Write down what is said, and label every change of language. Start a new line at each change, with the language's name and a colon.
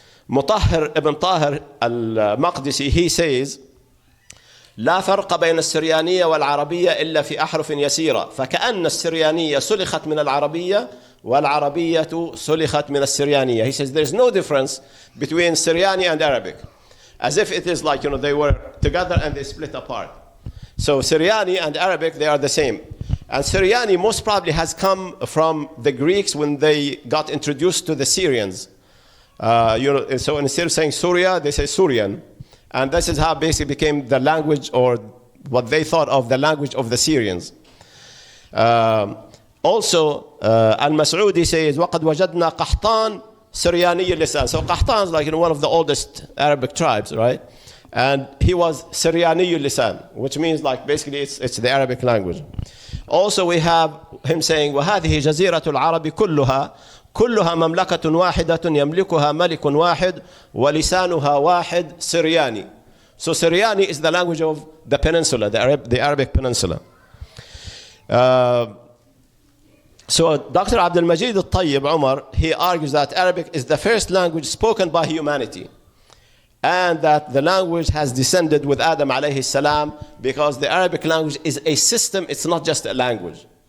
Arabic: Mutahhir ibn Tahir al-Maqdisi,
English: he says,
Arabic: لا فرق بين السريانية والعربية إلا في أحرف يسيرة فكأن السريانية سلخت من العربية والعربية سلخت من السريانية.
English: He says there's no difference between Syriani and Arabic, as if it is like they were together and they split apart. So Syriani and Arabic, they are the same. And Syriani most probably has come from the Greeks when they got introduced to the Syrians. So instead of saying Syria, they say Syrian. And this is how basically became the language, or what they thought of the language of the Syrians. Also, Al-Mas'udi says,
Arabic: وَقَدْ وَجَدْنَا قَحْطَانَ سِرْيَانِيَّ اللِّسَانِ.
English: So Qahtan is like one of the oldest Arabic tribes, right? And he was Syriani al-Lisan, which means like basically it's the Arabic language. Also we have him saying
Arabic: وهذه جزيرة العرب كلها مملكة واحدة يملكها ملك واحد ولسانها واحد سرياني.
English: So Syriani is the language of the peninsula, the Arabic peninsula. So Dr. Abdul Majid Al-Tayyib Umar, he argues that Arabic is the first language spoken by humanity, and that the language has descended with Adam alayhi salam, because the Arabic language is a system, it's not just a language.